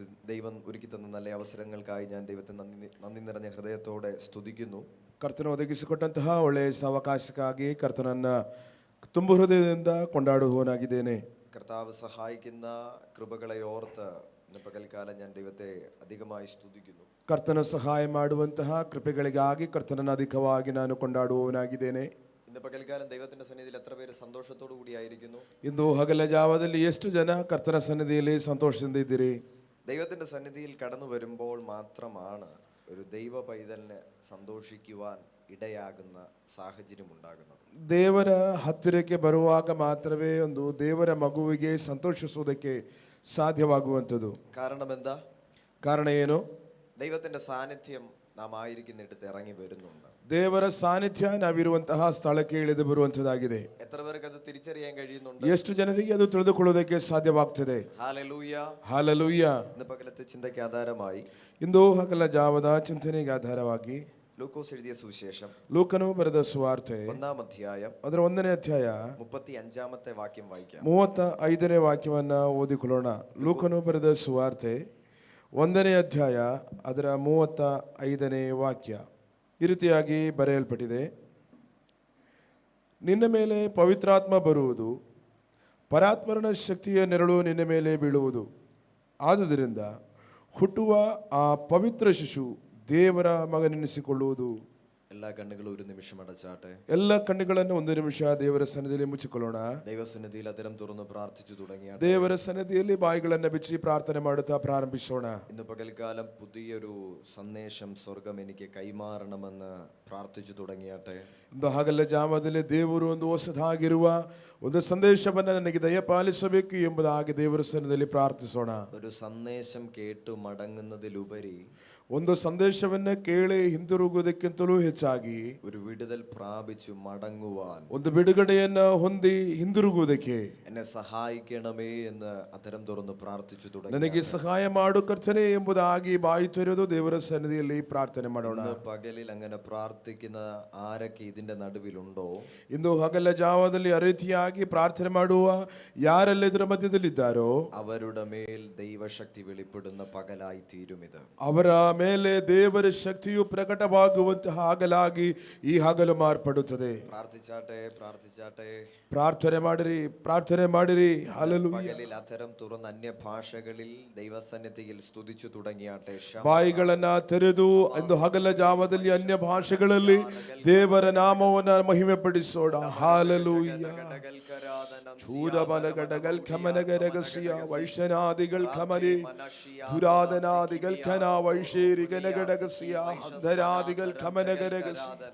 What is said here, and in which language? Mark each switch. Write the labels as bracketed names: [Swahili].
[Malayalam] ദൈവം ഒരുക്കി തന്ന നല്ല അവസരങ്ങൾക്കായി ഞാൻ ദൈവത്തെ നന്ദി നിറഞ്ഞ ഹൃദയത്തോടെ സ്തുതിക്കുന്നു. [Kannada] ಕರ್ತನ ಒದಗಿಸಿಕೊಟ್ಟಂತಹ ಒಳ್ಳೆಯ ಅವಕಾಶಕ್ಕಾಗಿ ಕರ್ತನನ್ನ ತುಂಬ ಹೃದಯದಿಂದ ಕೊಂಡಾಡುವವನಾಗಿದ್ದೇನೆ. [Malayalam] കർത്താവ് സഹായിക്കുന്ന കൃപകളെ ഓർത്ത് ഇന്ന് പകൽക്കാലം ഞാൻ ദൈവത്തെ അധികമായി സ്തുതിക്കുന്നു. [Kannada] ಕರ್ತನ ಸಹಾಯ ಮಾಡುವಂತಹ ಕೃಪೆಗಳಿಗಾಗಿ ಕರ್ತನನ್ನು ಅಧಿಕವಾಗಿ ನಾನು ಕೊಂಡಾಡುವವನಾಗಿದ್ದೇನೆ. [Malayalam] ഇന്ന് പകൽക്കാലം ദൈവത്തിന്റെ സന്നിധിയിൽ എത്ര പേര് സന്തോഷത്തോടു കൂടിയായിരിക്കുന്നു? [Kannada] ಇಂದು ಹಗಲ ಜಾವದಲ್ಲಿ ಎಷ್ಟು ಜನ ಕರ್ತನ ಸನ್ನಿಧಿಯಲ್ಲಿ ಸಂತೋಷದಿಂದ ಇದ್ದೀರಿ? [Malayalam] ദൈവത്തിന്റെ സന്നിധിയിൽ കടന്നു വരുമ്പോൾ മാത്രമാണ് ഒരു ദൈവ പൈതലിന് സന്തോഷിക്കുവാൻ ഇടയാകുന്ന സാഹചര്യം ഉണ്ടാകുന്നത്. [Kannada] ದೇವರ ಹತ್ತಿರಕ್ಕೆ ಬರುವಾಗ ಮಾತ್ರವೇ ಒಂದು ದೇವರ ಮಗುವಿಗೆ ಸಂತೋಷಿಸುವುದಕ್ಕೆ ಸಾಧ್ಯವಾಗುವಂಥದ್ದು. [Malayalam] കാരണം എന്താ? [Kannada] ಕಾರಣ ಏನು? [Malayalam] ദൈവത്തിന്റെ സാന്നിധ്യം നാം ആയിരിക്കുന്നിടത്ത് ഇറങ്ങി വരുന്നുണ്ട്. [Kannada] ದೇವರ ಸಾನ್ನಿಧ್ಯ ನಾವಿರುವಂತಹ ಸ್ಥಳಕ್ಕೆ ಇಳಿದು ಬರುವಂತದ್ದಾಗಿದೆ. [Malayalam] എത്ര പേർക്ക് അത് തിരിച്ചറിയാൻ കഴിയുന്നുണ്ട്? [Kannada] ಎಷ್ಟು ಜನರಿಗೆ ಅದು ತಿಳಿದುಕೊಳ್ಳುವುದಕ್ಕೆ ಸಾಧ್ಯವಾಗ್ತದೆ? [Malayalam] ഹല്ലേലൂയ. [Kannada] ಹಾಲೆಲೂಯ. [Malayalam] ഇന്ന് പകലത്തെ ചിന്തയ്ക്ക് ആധാരമായി [Kannada] ಇಂದು ಹಗಲ ಜಾವದ ಚಿಂತನೆಗೆ ಆಧಾರವಾಗಿ [Malayalam] ലൂക്കോസ് എഴുതിയ സുവിശേഷം [Kannada] ಲೂಕನು ಬರೆದ ಸುವಾರ್ತೆ [Malayalam] 1-ാം അധ്യായം [Kannada] ಅದರ 1ನೇ ಅಧ್ಯಾಯ [Malayalam] 35-ാമത്തെ വാക്യം വായിക്കാം. [Kannada] 35ನೇ ವಾಕ್ಯವನ್ನ ಓದಿಕೊಳ್ಳೋಣ. ಲೂಕನು ಬರೆದ ಸುವಾರ್ತೆ 1ನೇ ಅಧ್ಯಾಯ ಅದರ 35ನೇ ವಾಕ್ಯ ಈ ರೀತಿಯಾಗಿ ಬರೆಯಲ್ಪಟ್ಟಿದೆ. ನಿನ್ನ ಮೇಲೆ ಪವಿತ್ರಾತ್ಮ ಬರುವುದು, ಪರಾತ್ಮರನ ಶಕ್ತಿಯ ನೆರಳು ನಿನ್ನ ಮೇಲೆ ಬೀಳುವುದು. ಆದುದರಿಂದ ಹುಟ್ಟುವ ಆ ಪವಿತ್ರ ಶಿಶು ದೇವರ ಮಗನೆನಿಸಿಕೊಳ್ಳುವುದು. [Malayalam] എല്ലാ കണ്ണുകളും ഒരു നിമിഷം അടച്ചാട്ടെ. [Kannada] ಎಲ್ಲ ಕಣ್ಣುಗಳನ್ನು ಒಂದು ನಿಮಿಷ ದೇವರ ಸನ್ನಿಧಿಯಲ್ಲಿ ಮುಚ್ಚಿಕೊಳ್ಳೋಣ. [Malayalam] ദൈവസന്നിധിയിൽ അതിരം തുറന്ന് പ്രാർത്ഥിച്ചു തുടങ്ങിയ [Kannada] ದೇವರ ಸನ್ನಿಧಿಯಲ್ಲಿ ಬಾಯಿಗಳನ್ನು ಬಿಚ್ಚಿ ಪ್ರಾರ್ಥನೆ ಮಾಡುತ್ತಾ ಪ್ರಾರಂಭಿಸೋಣ. [Malayalam] ഇന്ന് പകൽക്കാലം പുതിയൊരു സന്ദേശം സ്വർഗം എനിക്ക് കൈമാറണമെന്ന് പ്രാർത്ഥിച്ചു തുടങ്ങിയാട്ടെ. [Kannada] ಒಂದು ಹಗಲ ಜಾಮದಲ್ಲಿ ದೇವರು ಒಂದು ಹೊಸದಾಗಿರುವ ಒಂದು ಸಂದೇಶವನ್ನು ನನಗೆ ದಯಪಾಲಿಸಬೇಕು ಎಂಬುದಾಗಿ ದೇವರ ಸನ್ನಿಧಿಯಲ್ಲಿ ಪ್ರಾರ್ಥಿಸೋಣ. [Malayalam] ഒരു സന്ദേശം കേട്ടു മടങ്ങുന്നതിലുപരി [Kannada] ಒಂದು ಸಂದೇಶವನ್ನು ಕೇಳಿ ಹಿಂದಿರುಗುವುದಕ್ಕಿಂತಲೂ ಹೆಚ್ಚಾಗಿ [Malayalam] ഒരു വിടുതൽ പ്രാപിച്ചു മടങ്ങുവാൻ, [Kannada] ಒಂದು ಬಿಡುಗಡೆಯನ್ನ ಹೊಂದಿ ಹಿಂದಿರುಗುವುದಕ್ಕೆ [Malayalam] എന്നെ സഹായിക്കണമേ എന്ന് അതരം തുറന്ന് പ്രാർത്ഥിച്ചു തുടങ്ങി. [Kannada] ನನಗೆ ಸಹಾಯ ಮಾಡು ಕರ್ತನೇ ಎಂಬುದಾಗಿ ಬಾಯಿ ತೆರೆದು ದೇವರ ಸನ್ನಿಧಿಯಲ್ಲಿ ಪ್ರಾರ್ಥನೆ ಮಾಡೋಣ. [Malayalam] പകലിൽ അങ്ങനെ പ്രാർത്ഥിക്കുന്ന ആരൊക്കെ ഇതിന്റെ നടുവിലുണ്ടോ? [Kannada] ಇಂದು ಹಗಲ ಜಾವದಲ್ಲಿ ಆ ರೀತಿಯಾಗಿ ಪ್ರಾರ್ಥನೆ ಮಾಡುವ ಯಾರೆಲ್ಲ ಇದರ ಮಧ್ಯದಲ್ಲಿದ್ದಾರೋ [Malayalam] അവരുടെ മേൽ ദൈവശക്തി വെളിപ്പെടുന്ന പകലായി തീരും ഇത്. [Kannada] ಅವರ ಮೇಲೆ ದೇವರ ಶಕ್ತಿಯು ಪ್ರಕಟವಾಗುವಂತಹ ಹಗಲಾಗಿ ಈ ಹಗಲು ಮಾರ್ಪಡುತ್ತದೆ. [Malayalam] പ്രാർത്ഥിച്ചാട്ടെ, പ്രാർത്ഥിച്ചാട്ടെ, [Kannada] ಪ್ರಾರ್ಥನೆ ಮಾಡಿರಿ, ಪ್ರಾರ್ಥನೆ ಮಾಡಿರಿ. ಹಲ್ಲೆಲೂಯಾ. [Malayalam] പകലിൽ അധരം തുറന്ന് അന്യഭാഷകളിൽ ദൈവസന്നിധിയിൽ സ്തുതിച്ചു തുടങ്ങിയാട്ടെ. [Kannada] ಬಾಯಿಗಳನ್ನ ತೆರೆದು ಇಂದು ಹಗಲ ಜಾವದಲ್ಲಿ ಅನ್ಯ ಭಾಷೆಗಳಲ್ಲಿ ದೇವರ ನಾಮವನ್ನು ಮಹಿಮೆ ಪಡಿಸೋಣ. ಹಾಲೆಲೂಯಾ. ചൂരമലകടകൾ ഖമനഗരഗസ്യ വൈശ്യനാദികൾ ഖമരി ധുരാധനാദികൾ ഖന വൈശേരികനഗടഗസ്യ അന്ധരാദികൾ ഖമനഗരഗസ്യ.